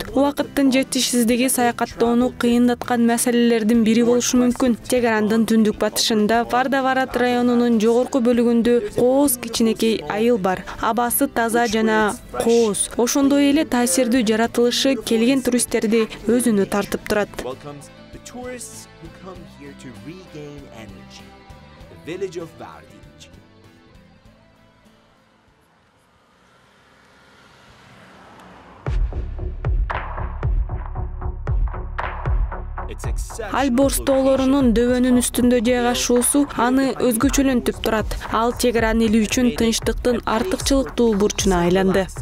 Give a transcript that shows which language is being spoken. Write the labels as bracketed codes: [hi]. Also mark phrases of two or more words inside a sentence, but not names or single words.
[ky] Убакыттын жетишсиздиги саякаттоону кыйындаткан маселелердин бири болушу мүмкүн. Тегерандын түндүк батышында Вардаварат районунун жогорку бөлүгүндө кооз кичинекей айыл бар. Абасы таза жана кооз. Ошондой эле таасирдүү жаратылышы келген туристтерди өзүнө тартып турат. [en] Tourists who come here to regain energy. The village of Vardinj. [ky] Альборс тоолорунун дөбөнүн үстүндө жайгашуусу аны өзгөчөлөнтүп турат. Ал Тегеран эли үчүн тынчтыктын артыкчылыктуу бурчуна айланды.